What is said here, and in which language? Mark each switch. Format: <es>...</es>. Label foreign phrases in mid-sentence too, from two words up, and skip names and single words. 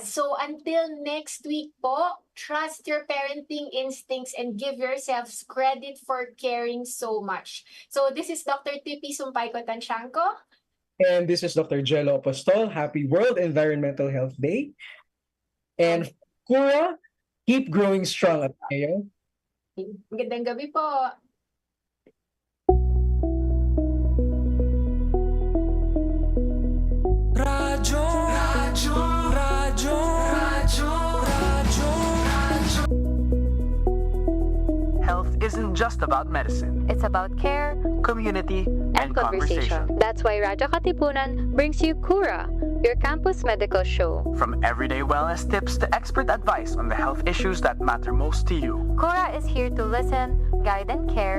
<en>So until next week po, trust your parenting instincts and give yourselves credit for caring so much. So this is Dr. Tippy Sumpayco Tanchanco. And this is Dr. Jello Apostol. Happy World Environmental Health Day. And Cura, keep growing strong, Ateneo.</en> <tl>Magandang gabi po.</tl> <en>Radyo, radyo, radyo, radyo, radyo, radyo. Health isn't just about medicine, It's about care community, and conversation. That's why Radyo Katipunan brings you Cura, your campus medical show. From everyday wellness tips to expert advice on the health issues that matter most to you. Cura is here to listen, guide, and care</en>